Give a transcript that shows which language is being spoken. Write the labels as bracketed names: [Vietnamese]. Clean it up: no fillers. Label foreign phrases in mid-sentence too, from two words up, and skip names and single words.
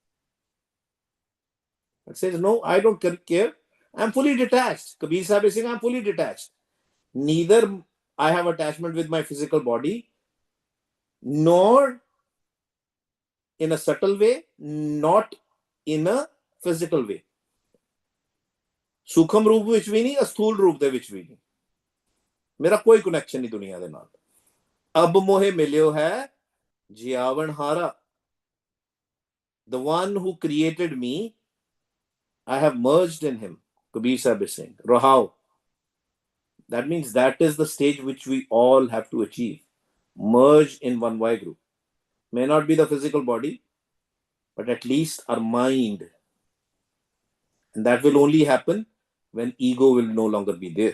[English] It says, no, I don't care. I'm fully detached. Kabir Sahib is saying, I'm fully detached. Neither I have attachment with my physical body, nor in a subtle way, not in a physical way. [Punjabi] ਸੂਖਮ ਰੂਪ ਵਿੱਚ ਵੀ ਨਹੀਂ ਅਸਥੂਲ ਰੂਪ ਦੇ ਵਿੱਚ ਵੀ ਨਹੀਂ ਮੇਰਾ ਕੋਈ ਕਨੈਕਸ਼ਨ ਨਹੀਂ ਦੁਨੀਆ ਦੇ ਨਾਲ ਅਬ ਮੋਹੇ ਮਿਲਿਓ ਹੈ ਜਿਆਵਣ ਹਾਰਾ [English] the one who created me I have merged in him Kabir Sahib is saying rahao that means that is the stage which we all have to achieve merge in one Y group may not be the physical body but at least our mind and that will only happen when ego will no longer be there.